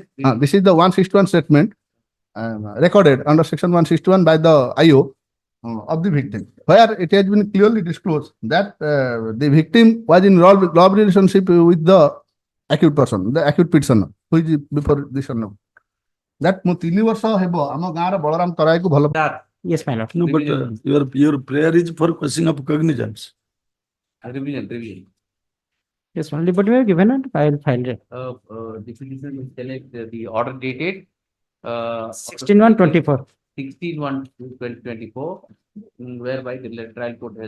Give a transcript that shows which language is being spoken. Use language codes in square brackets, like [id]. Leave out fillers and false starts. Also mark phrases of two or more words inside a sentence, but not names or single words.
[en] This is the 161 statement recorded under section 161 by the IO of the victim, where it has been clearly disclosed that the victim was in love relationship with the accused person, the accused petitioner, who is before this one. [or] That ମୁଁ 3 ବର୍ଷ ହେବ ଆମ ଗାଁର ବଳରାମ ତରାଇକୁ ଭଲ. [en] Yes, my lord. No, but your prayer is for questioning of cognizance. Revision. Yes, only but we have given it. I'll file it. The petitioner will select the order dated 16/1/24. 16/1/2024, whereby the trial court has